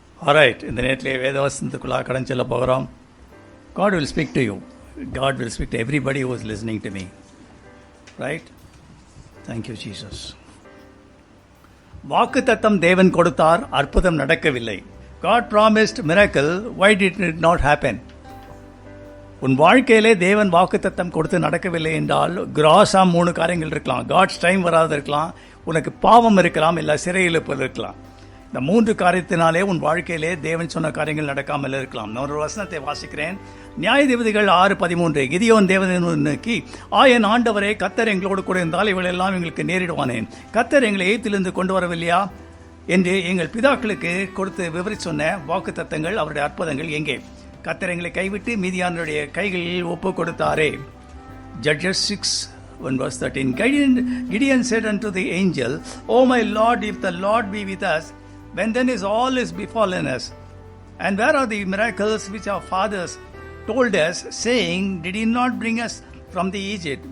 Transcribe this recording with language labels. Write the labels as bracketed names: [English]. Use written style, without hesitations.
[Tamil] Alright, இந்த நேரத்திலே வேதவசனத்துக்குள்ளாக கடன் சொல்ல போகிறோம். [English] God will speak to you. God will speak to everybody who is listening to me. Right? Thank you, Jesus. [Tamil] வாக்குத்தத்தம் தேவன் கொடுத்தார், அற்புதம் நடக்கவில்லை. [English] God promised miracle, why did it not happen? [Tamil] உன் வாழ்க்கையிலே தேவன் வாக்குத்தத்தம் கொடுத்து நடக்கவில்லை என்றால் கிராஸா 3 காரியங்கள் இருக்கலாம். காட்ஸ் டைம் வராது இருக்கலாம், உனக்கு பாவம் இருக்கலாம், இல்லை சிறையிழுப்பு இருக்கலாம். இந்த 3 காரியத்தினாலே உன் வாழ்க்கையிலே தேவன் சொன்ன காரியங்கள் நடக்காமல் இருக்கலாம். நான் ஒரு வசனத்தை வாசிக்கிறேன். நியாயாதிபதிகள் 6:13. கிதியோன் தேவனை நோக்கி, என் ஆண்டவரே, கர்த்தர் எங்களோடு கூட இருந்தால் இவளெல்லாம் எங்களுக்கு நேரிடுவானேன். கர்த்தர் எங்களை எகிப்திலிருந்து கொண்டு வரவில்லையா என்று எங்கள் பிதாக்களுக்கு கொடுத்து விவரித்து சொன்ன வாக்கு தத்தங்கள், அவருடைய அற்புதங்கள் எங்கே? கர்த்தர் எங்களை கைவிட்டு மீதியானுடைய கைகளில் ஒப்பு கொடுத்தாரே. [English] Judges 6:13. Gideon said unto the angel, O my Lord, if the Lord be with us, when then is all is befallen us? And where are the miracles which our fathers told us, saying, Did he not bring us from the Egypt?